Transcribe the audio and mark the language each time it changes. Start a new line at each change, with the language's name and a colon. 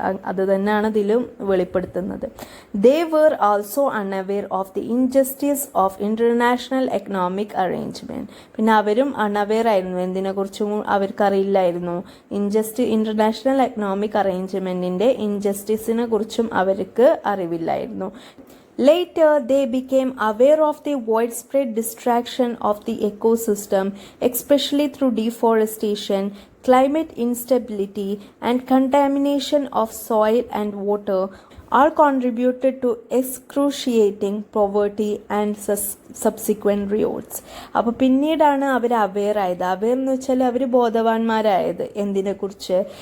Malayalam: അത് തന്നെയാണ് ഇതിലും വെളിപ്പെടുത്തുന്നത്.
English: They were also unaware of the injustice of international economic arrangement.
Malayalam: പിന്നെ അവരും അൺഅവെയർ ആയിരുന്നു, എന്തിനെക്കുറിച്ചും അവർക്കറിയില്ലായിരുന്നു. ഇൻ്റർനാഷണൽ എക്കണോമിക് അറേഞ്ച്മെൻറ്റിൻ്റെ ഇൻജസ്റ്റിസിനെ കുറിച്ചും അവർക്ക് അറിവില്ലായിരുന്നു.
English: Later, they became aware of the widespread destruction of the ecosystem, especially through deforestation, climate instability, and contamination of soil and water. all contributed to excruciating poverty and subsequent riots.
Malayalam: അപ്പോൾ പിന്നീടാണ് അവർ aware ആയത്. Aware എന്ന് വെച്ചാൽ അവർ ബോധവാന്മാരായത് എന്തിനെക്കുറിച്ച്?